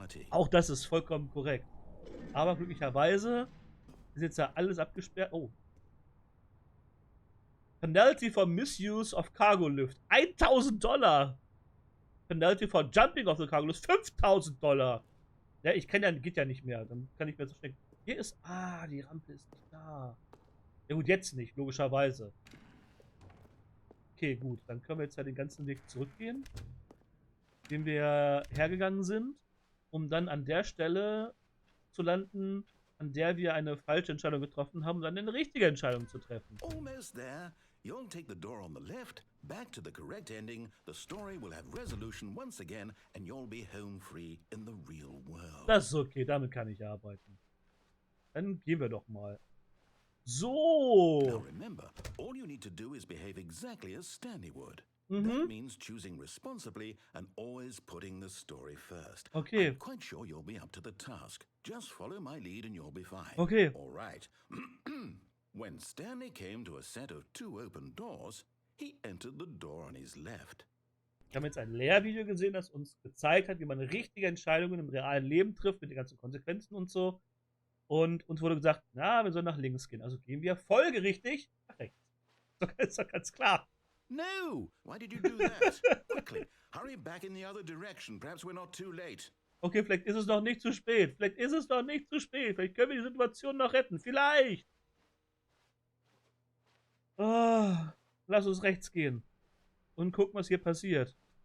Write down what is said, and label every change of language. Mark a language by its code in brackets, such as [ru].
[de] Auch das ist vollkommen korrekt. Aber glücklicherweise ist jetzt ja alles abgesperrt. Oh. [en] Penalty for misuse of cargo lift. $1.000. Penalty for jumping off the cargo lift. $5.000. [de] Ja, ich kann ja, geht ja nicht mehr. Dann kann ich mir so schnell. Hier ist. Ah, die Rampe ist nicht da. Ja gut, jetzt nicht, logischerweise. Okay, gut. Dann können wir jetzt ja den ganzen Weg zurückgehen, den wir hergegangen sind, um dann an der Stelle zu landen, an der wir eine falsche Entscheidung getroffen haben, um dann eine richtige Entscheidung zu treffen. [en] Almost there. You'll take the door on the left, back to the correct ending, the story will have resolution once again, and you'll be home free in the real world. [de] Das ist okay, damit kann ich arbeiten. Dann gehen wir doch mal. So. [en] Now remember, all you need to do is behave exactly as Stanley would. That means choosing responsibly and always putting the story first. Okay. I'm quite sure you'll be up to the task. Just follow my lead and you'll be fine. Okay. All right. When Stanley came to a set of 2 open doors, he entered the door on his left. [de] Wir haben jetzt ein Lehrvideo gesehen, das uns gezeigt hat, wie man richtige Entscheidungen im realen Leben trifft, mit den ganzen Konsequenzen und so. Und uns wurde gesagt, na, wir sollen nach links gehen. Also gehen wir folgerichtig nach rechts. Das ist doch ganz klar. [en] No! Why did you do that? Quickly, hurry back in the other direction. Perhaps we're not too late. [de] Okay, vielleicht ist es noch nicht zu spät. Vielleicht ist es noch nicht zu spät. Vielleicht können wir die Situation noch retten. Vielleicht. Oh, lass uns rechts gehen. Und gucken, was hier passiert.